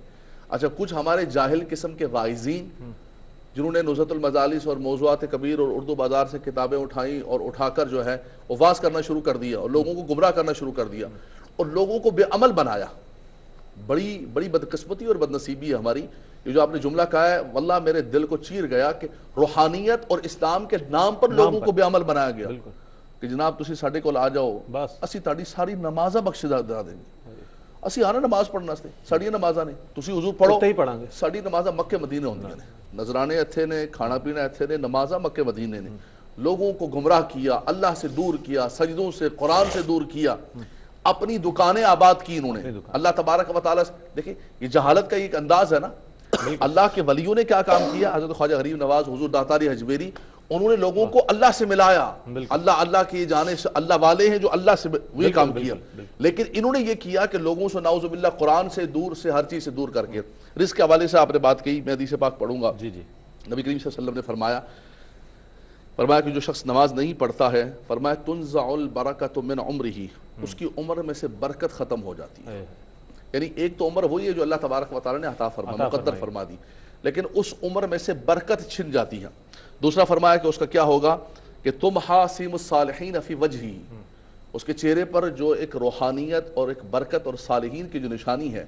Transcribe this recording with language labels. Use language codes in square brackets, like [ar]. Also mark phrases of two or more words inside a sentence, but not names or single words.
[ur] اچھا کچھ ہمارے جاہل قسم کے واعظین جنہوں نے نزہۃ المجالس اور موضوعات کبیر اور اردو بازار سے کتابیں اٹھائیں اور اٹھا کر جو ہے وہ واز کرنا شروع کر دیا اور لوگوں کو گمراہ کرنا شروع کر دیا اور لوگوں کو بے عمل بنایا. بڑی بڑی بدقسمتی اور بدنصیبی ہے ہماری. یہ جو آپ نے جملہ کہا ہے واللہ میرے دل کو چیر گیا کہ روحانیت اور اسلام کے نام پر لوگوں کو بے عمل بنایا گیا کہ جناب [pa] تسی ساڈے کول آ جاؤ اسی تہاڈی ساری نمازاں بخش دے دیں گے. اسی آنا نماز پڑھنا سے ساڈیاں نمازاں نے تسی حضور پڑھو ساڈی نمازاں مکے مدینے ہوندیاں نے. نذرانے اتھے نے، کھانا پینا اتھے نے، نمازاں مکے مدینے نے. [ur] لوگوں کو گمراہ کیا، اللہ سے دور کیا، سجدوں سے قرآن سے دور کیا، اپنی دکانیں آباد کی انہوں نے. اللہ تبارک و تعالیٰ دیکھیں یہ جہالت کا ایک انداز ہے نا. اللہ کے ولیوں نے کیا کام کیا؟ حضرت خواجہ غریب نواز، حضور داتاری حجویری، انہوں نے لوگوں کو اللہ سے ملایا. اللہ کی جانے سے اللہ والے ہیں جو اللہ سے وہی کام کیا. لیکن انہوں نے یہ کیا کہ لوگوں سے [ar] نعوذ باللہ [ur] قرآن سے دور سے ہر چیز سے دور کر کے. رزق کے حوالے سے آپ نے بات کی، میں حدیث پاک پڑھوں گا. نبی کریم صلی اللہ علیہ وسلم نے فرمایا کہ جو شخص نماز نہیں پڑھتا ہے، فرمایا [ar] تنزع البرکۃ من عمرہ، [ur] اس کی عمر میں سے برکت ختم ہو جاتی ہے. یعنی ایک تو عمر وہی ہے جو اللہ تبارک و تعالیٰ نے عطا فرما مقدر فرما دی، لیکن اس عمر میں سے برکت چھن جاتی ہے. دوسرا فرمایا کہ اس کا کیا ہوگا کہ تم [ar] حاسم الصالحین فی وجہی، [ur] اس کے چہرے پر جو ایک روحانیت اور ایک برکت اور صالحین کی جو نشانی ہے.